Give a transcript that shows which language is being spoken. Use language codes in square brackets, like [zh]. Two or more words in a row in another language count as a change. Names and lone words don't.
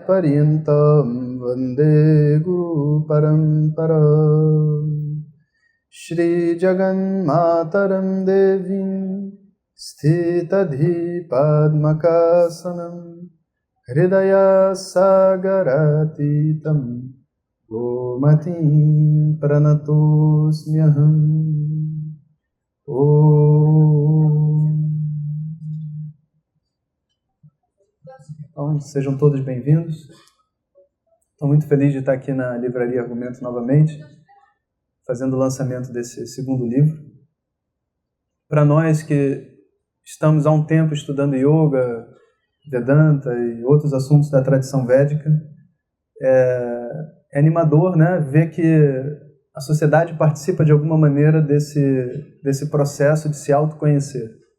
[sa] पर्यन्तं वन्दे गुरु परम्परां श्री जगन् मातरं देवीं स्थितधि पद्मकासनं हृदय सागरातीतं गोमतीं प्रणतोऽस्म्यहं ॐ. [pt] Então, sejam todos bem-vindos. Estou muito feliz de estar aqui na Livraria Argumento novamente, fazendo o lançamento desse segundo livro. Para nós que estamos há um tempo estudando yoga, Vedanta e outros assuntos da tradição védica, é animador, né, ver que a sociedade participa de alguma maneira desse processo de se autoconhecer.